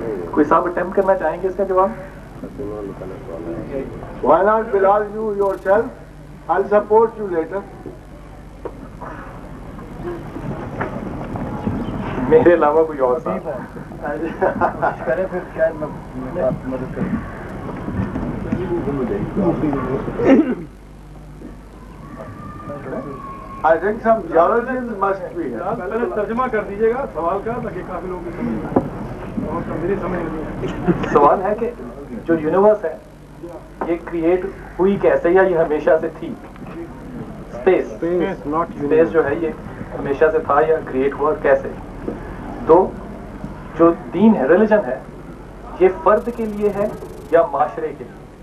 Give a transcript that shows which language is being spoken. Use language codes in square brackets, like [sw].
[ur] کوئی صاحب اٹیمپٹ کرنا چاہیں گے اس کا جواب؟ [en] Why not Bilal you yourself? I'll support you later. [ur] میرے علاوہ کوئی اور صاحب کرے پھر شاید میں مدد کروں. [en] I think some geologists must be here. [ur] پہلے ترجمہ کر دیجیے گا سوال کا تاکہ کافی لوگ میری سمجھ نہیں. سوال ہے کہ جو یونیورس ہے یہ کریٹ ہوئی کیسے یا یہ ہمیشہ سے تھی؟ اسپیس جو ہے یہ ہمیشہ سے تھا یا کریٹ ہوا کیسے؟ تو جو دین ہے ریلیجن ہے یہ فرد کے لیے ہے یا معاشرے کے لیے؟